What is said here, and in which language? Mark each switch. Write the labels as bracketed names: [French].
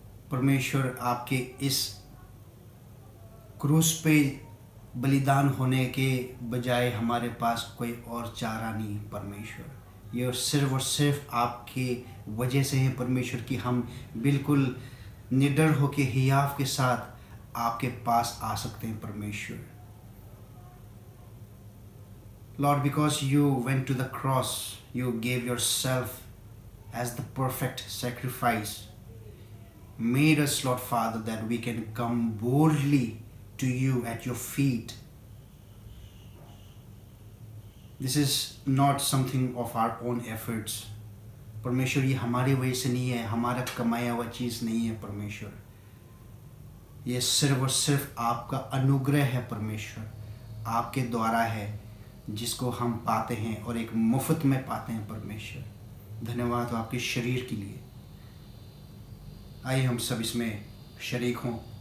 [Hindi] परमेश्वर, आपके इस क्रूस पे बलिदान होने के बजाय हमारे पास कोई और चारा नहीं परमेश्वर। ये सिर्फ और सिर्फ आपके वजह से है परमेश्वर कि हम बिल्कुल निडर होके हियाव के साथ आपके पास आ सकते हैं परमेश्वर। [English] Lord, because you went to the cross, you gave yourself as the perfect sacrifice, made us, Lord Father, that we can come boldly to you at your feet. This is not something of our own efforts. [Hindi] परमेश्वर, ये हमारी वजह से नहीं है, हमारा कमाया हुआ चीज़ नहीं है परमेश्वर। ये सिर्फ और सिर्फ आपका अनुग्रह है परमेश्वर, आपके द्वारा है जिसको हम पाते हैं और एक मुफ्त में पाते हैं परमेश्वर। धन्यवाद हो आपके शरीर के लिए। आइए हम सब इसमें शरीक हों।